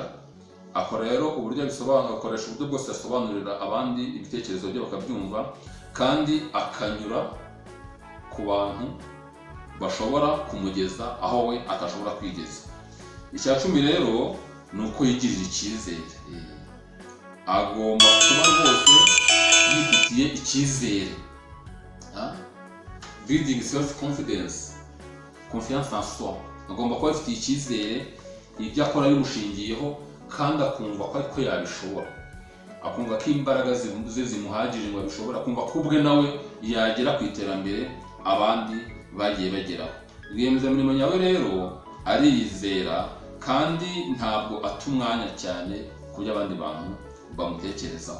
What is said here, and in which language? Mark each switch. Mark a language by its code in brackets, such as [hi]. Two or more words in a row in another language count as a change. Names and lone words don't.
[rw] Akora rero uburyo abisobanura, akoresha uburyo bwose asobanurira abandi ibitekerezo bye bakabyumva, kandi akanyura ku bantu bashobora kumugeza aho we atashobora kwigeza. Icya cumi rero ni uko yigirira icyizere. Agomba kuba rwose yifitiye icyizere, [en] building self confidence, [fr] confiance en soi. [rw] Agomba kuba afitiye icyizere, ibyo akora bimushingiyeho, kandi akumva ko ariko yabishobora, akumva ko imbaraga ze zimuhagije ngo abishobora, akumva ko ubwe nawe yagera ku iterambere abandi bagiye bageraho. Rwiyemezamirimo nyawe rero arizera, kandi ntabwo ata umwanya cyane ku byo abandi bantu bamutekerezaho.